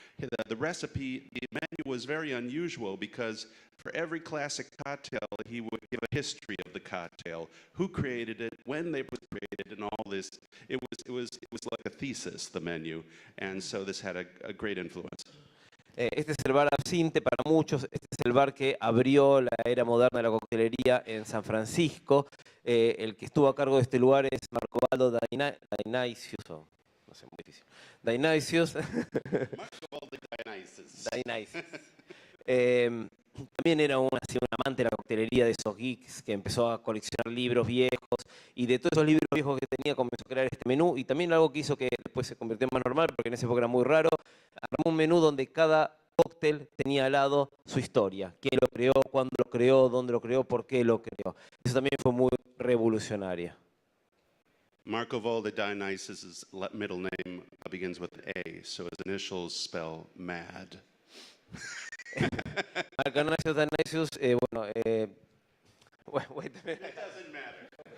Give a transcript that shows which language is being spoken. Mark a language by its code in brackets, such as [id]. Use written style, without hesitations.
[en] The recipe, the menu was very unusual because for every classic cocktail, he would give a history of the cocktail, who created it, when it was created, and all this. It was like a thesis, the menu, and so this had a great influence. [es] Este es el bar Absinte para muchos, este es el bar que abrió la era moderna de la coctelería en San Francisco. El que estuvo a cargo de este lugar es Marcovaldo Dionysius, no sé, muy difícil. Dionysius. Marcovaldo Dionysus. Dionysus. También era un amante de la coctelería, de esos geeks que empezó a coleccionar libros viejos, y de todos esos libros viejos que tenía comenzó a crear este menú, y también algo que hizo que después se convirtió en más normal, porque en esa época era muy raro, armó un menú donde cada cóctel tenía al lado su historia, quién lo creó, cuándo lo creó, dónde lo creó, por qué lo creó. Eso también fue muy revolucionario. [en] Marcovaldo Dionysus' middle name begins with A, so his initials spell mad. Marco Dionysius, bueno, wait a minute. It doesn't matter.